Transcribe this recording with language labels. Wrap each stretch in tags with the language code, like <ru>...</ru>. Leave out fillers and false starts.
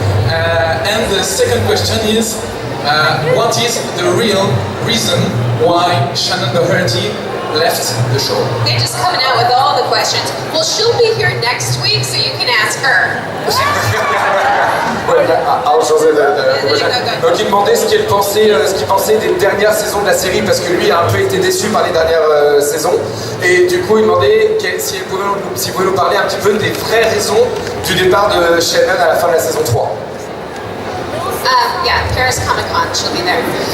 <en>And the second question is, what is the real reason why Shannon Doherty left the show. They're just coming out with all the questions. Well, she'll be here next week, so you can ask her.</en> <fr>Ouais, on changer de Donc il demandait ce qu'il pensait des dernières saisons de la série parce que lui a un peu été déçu par les dernières saisons et du coup il demandait si vous pouvez nous parler un petit peu des vraies raisons du départ de Shannon à la fin de la saison 3.</fr> <en>Yeah, Paris Comic Con, she'll be there.</en>